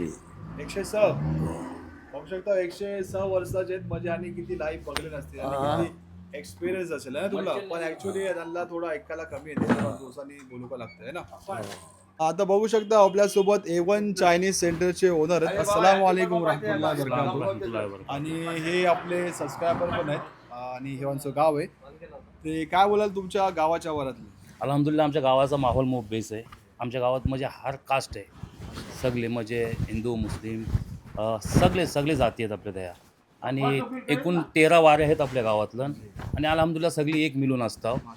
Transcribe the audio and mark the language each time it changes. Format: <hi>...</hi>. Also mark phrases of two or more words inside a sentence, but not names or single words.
<mr>106 बघू शकता 106 वर्षाचे आहेत म्हणजे आणि किती लाईफ बघले नसते आणि किती एक्सपिरियन्स असेल ना तुला पण ऍक्च्युली त्यांना थोडं ऐकायला कमी येते दिवसांनी बोलू का लागतंय ना. आता बघू शकता आपल्यासोबत A1 चायनीज सेंटरचे ओनर आहेत.</mr> <ar>السلام عليكم ورحمة الله وبركاته.</ar> <mr>आणि हे आपले सबस्क्रायबर पण आहेत आणि हे आमचं गाव आहे. ते काय बोलाल तुमच्या गावाच्या वरातले. अल्हम्दुलिल्लाह आमच्या गावाचा माहोल खूप बेस आहे. आमच्या गावात म्हणजे हर कास्ट आहे सगळे म्हणजे हिंदू मुस्लिम सगळे जाती आहेत आपल्या त्या आणि एकूण 13 वारे आहेत आपल्या गावातलं आणि अल्हम्दुलिल्लाह सगळी एक मिळून असतात.</mr>